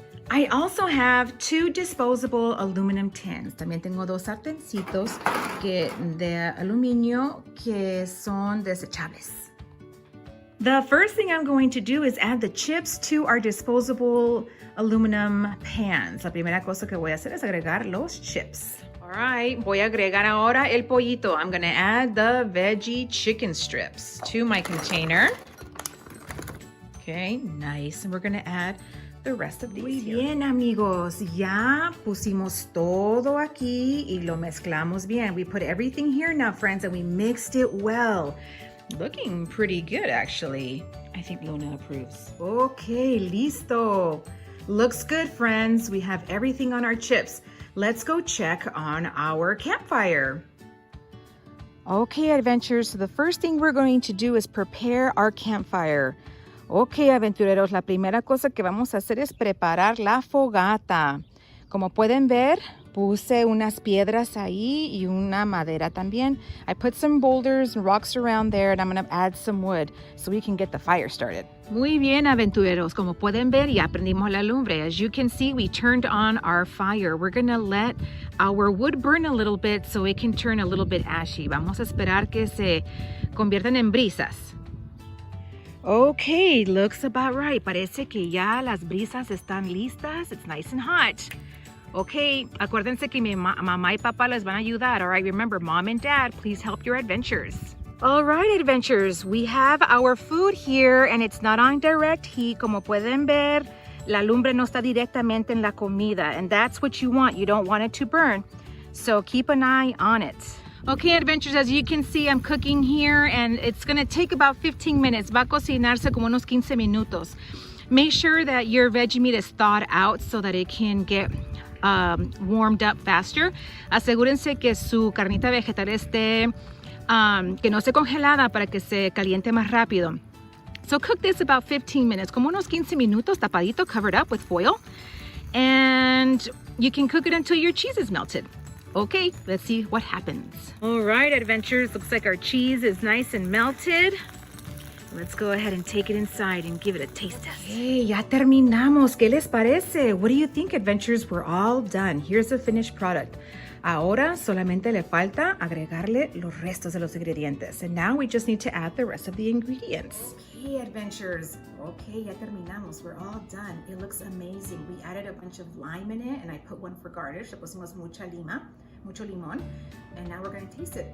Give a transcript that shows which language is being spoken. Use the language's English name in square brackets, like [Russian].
[English] I also have 2 disposable aluminum tins. [Spanish] También tengo 2 sartencitos de aluminio que son desechables. [English] The first thing I'm going to do is add the chips to our disposable aluminum pans. [Spanish] La primera cosa que voy a hacer es agregar los chips. [English] All right, [Spanish] voy a agregar ahora el pollito. [English] I'm going to add the veggie chicken strips to my container. Okay, nice. And we're going to add the rest of these. [Spanish] Muy bien, amigos. Ya pusimos todo aquí y lo mezclamos bien. [English] We put everything here now, friends, and we mixed it well. Looking pretty good, actually. I think Luna approves. Okay, [Spanish] listo. [English] Looks good, friends. We have everything on our chips. Let's go check on our campfire. Okay, adventurers, so the first thing we're going to do is prepare our campfire. [Spanish] Ok, aventureros, la primera cosa que vamos a hacer es preparar la fogata. Como pueden ver, puse unas piedras ahí y una madera también. [English] I put some boulders and rocks around there, and I'm going to add some wood so we can get the fire started. [Spanish] Muy bien, aventureros. Como pueden ver, ya prendimos la lumbre. [English] As you can see, we turned on our fire. We're going to let our wood burn a little bit so it can turn a little bit ashy. [Spanish] Vamos a esperar que se conviertan en brisas. [English] Okay, looks about right. [Spanish] Parece que ya las brisas están listas. [English] It's nice and hot. [Spanish] Okay, acuérdense que mi mamá y papá les van a ayudar. [English] All right, remember, mom and dad, please help your adventurers. All right, adventurers, we have our food here and it's not on direct heat. [Spanish] Como pueden ver, la lumbre no está directamente en la comida, [English] and that's what you want. You don't want it to burn. So keep an eye on it. Okay, adventurers, as you can see, I'm cooking here and it's gonna take about 15 minutes. [Spanish] Va a cocinarse como unos 15 minutos. [English] Make sure that your veggie meat is thawed out so that it can get warmed up faster. [Spanish] Asegúrense que su carnita vegetal esté, que no esté congelada para que se caliente más rápido. [English] So cook this about 15 minutes, [Spanish] como unos 15 minutos, tapadito, [English] covered up with foil. And you can cook it until your cheese is melted. Okay, let's see what happens. All right, adventurers, looks like our cheese is nice and melted. Let's go ahead and take it inside and give it a taste test. Hey, [Spanish] ya terminamos. ¿Qué les parece? [English] What do you think, adventurers? We're all done. Here's the finished product. [Spanish] Ahora solamente le falta agregarle los restos de los ingredientes. [English] And now we just need to add the rest of the ingredients. Okay, adventurers. Okay, [Spanish] ya terminamos. [English] We're all done. It looks amazing. We added a bunch of lime in it, and I put one for garnish. [Spanish] Le pusimos mucho limón. [English] And now we're going to taste it.